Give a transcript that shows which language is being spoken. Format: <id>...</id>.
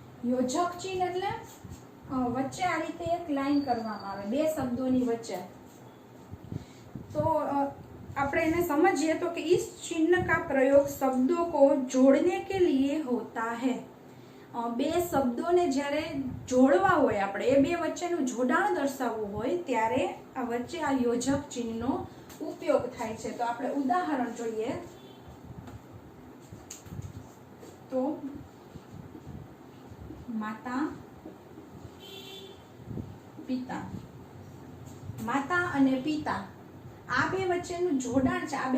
<gu>યોજક ચિહ્ન એટલે વચ્ચે આ રીતે એક લાઈન કરવામાં આવે બે શબ્દોની વચ્ચે। તો આપણે એને</gu> <hi>समझिए तो कि इस चिन्ह का प्रयोग शब्दों को जोड़ने के लिए होता है।</hi> <gu>બે શબ્દોને જ્યારે જોડવા હોય આપણે એ બે વચ્ચેનું જોડાણ દર્શાવવું હોય ત્યારે આ વચ્ચે આ યોજક ચિહ્નનો ઉપયોગ થાય છે। તો આપણે ઉદાહરણ જોઈએ તો માતા પિતા, માતા અને પિતા આ બે વચ્ચેનું જોડાણ છે।</gu>